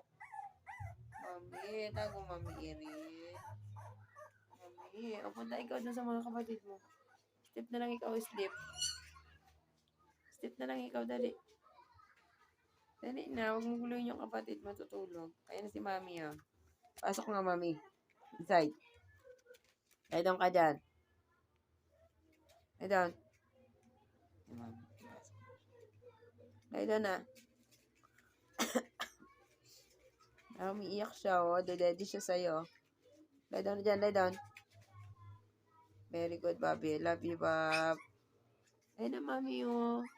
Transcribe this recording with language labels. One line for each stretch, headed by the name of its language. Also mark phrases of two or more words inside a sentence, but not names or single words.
Filipino: Mami, tago mami Iri. Mami, o punta ikaw dun sa mga kapatid mo. Step na lang ikaw, step. Step na lang ikaw, dali. Dali na, huwag mo guluhin yung kapatid mo, tutulog. Kaya na si mami, ah. Pasok nga, mami. Inside.
English: Lie down
Filipino: ka dyan.
English: Lie down. Lie down na.
Filipino: Umiiyak siya, oh. Dedede siya sa'yo.
English: Lie down
Filipino: na dyan,
English: lie down. Very good, Bobby. Love you, Bob.
Filipino: Ayun na, mami, oh.